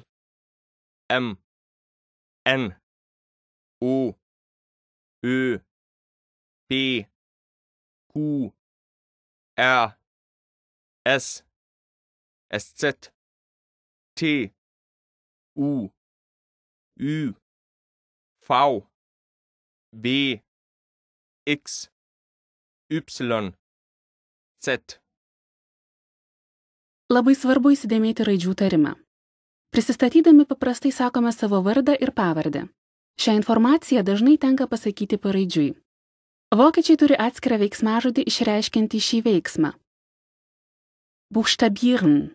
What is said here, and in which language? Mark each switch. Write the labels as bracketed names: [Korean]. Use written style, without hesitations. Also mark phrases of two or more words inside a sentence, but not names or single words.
[German] M, N, O, Ö, P, Q, R, S, SZ, T, U, Ü, V, W, X, Y, Z. [Lithuanian] Labai svarbu įsidėmėti raidžių tarimą. Prisistatydami paprastai sakome savo vardą ir pavardę. Šią informaciją dažnai tenka pasakyti paraidžiui. Vokiečiai turi atskirą veiksmažodį išreiškiantį šį veiksmą. Buchstabieren.